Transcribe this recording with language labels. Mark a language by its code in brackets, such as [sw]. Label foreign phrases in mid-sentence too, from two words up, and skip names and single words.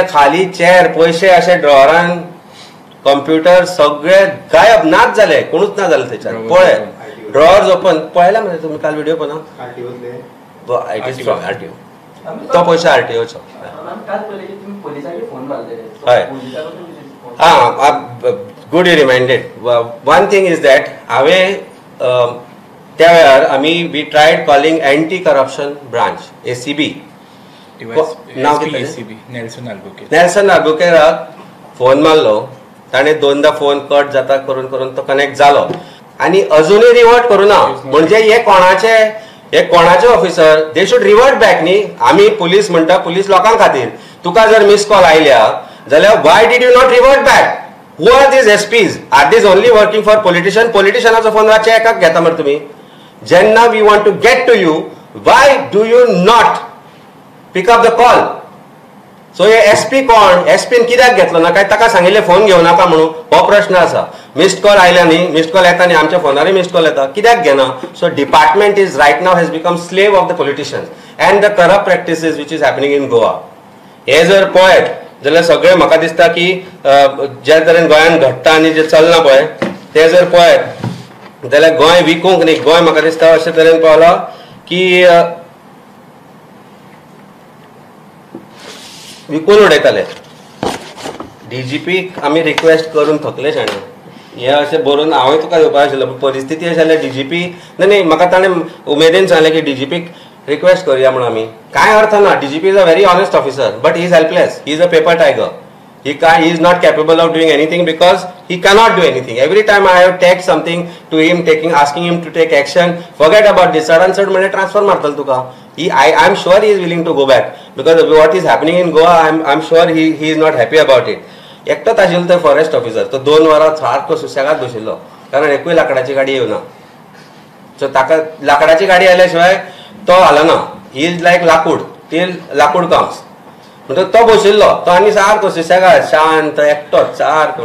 [kok] खाली चेअर, पैसे अशे ड्रॉवरान, कम्प्युटर सगळे गायब, नाच जाले, कोणूच ना जालें थंयच्यान. पळय ड्रॉवर्स ओपन पळयला मरे तुमी काल व्हिडिओ पळयला. [en] It is from RTO. [kok] तो पयशे आरटीओचो. [en] हय good you reminded. One thing is that [kok] हांवें त्या वेळार आमी [en] we tried calling Anti Corruption Branch ACB. [kok] नाव नेल्सन आल्बुकेराक फोन मारलो. ताणें 2दा फोन कट जाता करून करून तो कनेक्ट जालो आनी अजुनूय रिवर्ट करूना. म्हणजे हे कोणाचे ऑफिसर, [en] they should revert back [kok] न्ही. आमी पुलीस म्हणटा, पुलीस लोकां खातीर. तुका जर मिस कॉल आयल्या जाल्यार [en] why did you not revert back? Who are these SPs? Are these only working for politician? [kok] पॉलिटिशियनाचो फोन रातचे एकाक घेता मरे तुमी. [en] जेन्ना we want to get to you, why do you not pick up the call? [kok] सो हे SP कोण? SPन कित्याक घेतलो ना? काय ताका सांगिल्लें फोन घेवं नाका म्हणून? हो प्रश्न आसा. मिस्ड कॉल आयल्या न्ही, मिस्ड कॉल येता न्ही, आमच्या फोनारय मिस्ड कॉल येता, कित्याक घेना? [en] So department is right now has become slave of the politicians and the corrupt practices which is happening in Goa. [kok] हे जर पळयत जाल्यार सगळे म्हाका दिसता की ज्या तरेन गोंयांत घडटा आनी जे चलना पळय ते जर पळयत जाल्यार गोंय विकूंक न्ही, गोंय म्हाका दिसता अशे तरेन पावला की विकून उडयताले. DGPक आमी रिक्वेस्ट करून थकले शाणे. हे अशें बरोवन हांवें तुका येवपाक आशिल्लो, परीस्थिती अशी जाल्यार DGP न्ही म्हाका ताणें उमेदीन सांगलें की DGPक रिक्वेस्ट करूया म्हणून आमी. कांय अर्थ ना. [en] DGP is a very honest officer but he is helpless. He is a paper tiger. He is not capable of doing anything because he cannot do anything. Every time I have text something to him, asking him to take action, forget about this. [kok] Sudden म्हणजे transfer मारतल तुका. [en] I am sure he is willing to go back because what is happening in Goa, I am sure he is not happy about it. [kok] एकटोच आशिल्लो तो फॉरेस्ट ऑफिसर. तो 2 वरां सारको सुशेगाद बशिल्लो कारण एकूय लाकडाची गाडी येवना. सो ताका लाकडाची गाडी आयल्या शिवाय तो हालना. [en] He is like लाकूड, till लाकूड comes. [kok] म्हणटकच तो बशिल्लो तो आनी सारको सुशेगाद शांत एकटोच सारको.